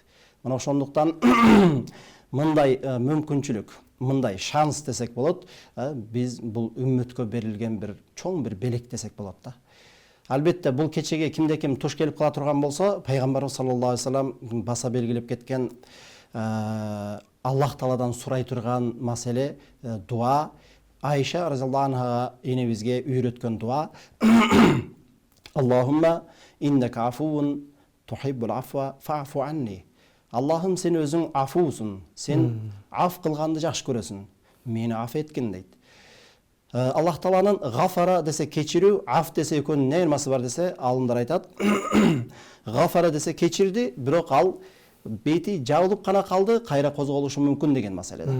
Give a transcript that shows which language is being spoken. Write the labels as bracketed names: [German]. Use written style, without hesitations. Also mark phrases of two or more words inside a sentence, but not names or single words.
[Kyrgyz] Мына ошондуктан мындай мүмкүнчүлүк, мындай шанс десек болот, биз бул үммөткө берилген бир чоң бир белек десек болот да. Албетте бул кечеге кимде ким туш келип кала турган болсо, пайгамбарыбыз [Arabic] صلى الله عليه وسلم [Kyrgyz] баса белгилеп кеткен Аллах Тааладан сурай турган маселе дуа. Айша [Arabic] رضي الله عنها [Kyrgyz] энебизге үйрөткөн дуа: [Arabic] اللهم إنك عفو تحب العفو فاعف عني. [Kyrgyz] Аллахым, сен өзүң афуусун, сен аф кылганды жакшы көрөсүн, мени аф эткин дейт. Аллах Тааланын гафара десе кечирүү, аф десе экөөнүн эмне айырмасы бар десе, алымдар айтат. Гафара десе кечирди, бирок ал бети жабылып гана калды, кайра козголушу мүмкүн деген маселе да.